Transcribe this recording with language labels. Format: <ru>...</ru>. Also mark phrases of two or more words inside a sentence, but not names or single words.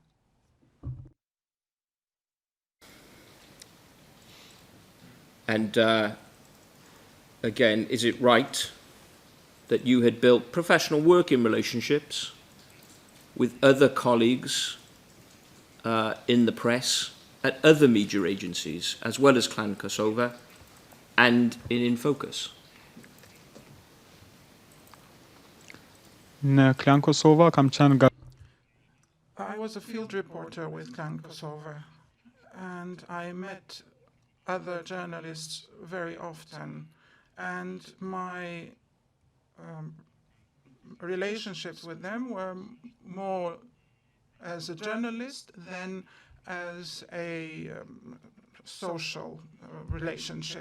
<en>And again, is it right that you had built professional working relationships with other colleagues in the press at other media agencies, as well as Clan Kosovo and in Focus?</en> <sq>Në Klan Kosova kam qenë</sq> <en>I was a field reporter with Clan Kosovo, and I met other journalists very often, and my relationships with them were more as a journalist than as a social relationship.</en>